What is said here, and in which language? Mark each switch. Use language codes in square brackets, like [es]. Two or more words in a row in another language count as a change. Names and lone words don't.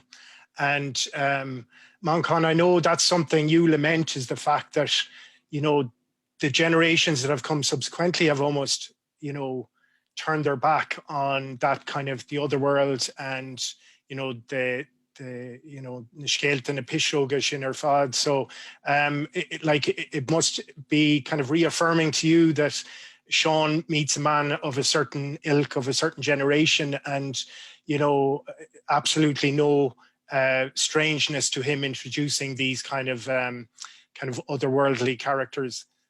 [en] And Manchán, I know that's something you lament, is the fact that, the generations that have come subsequently have almost, turned their back on that kind of the other world, and, the Niscéalt and the Pishoga [ga] sin ar fad. [en] So it must be kind of reaffirming to you that Seán meets a man of a certain ilk, of a certain generation, and, absolutely no strangeness to him introducing these kind of otherworldly characters.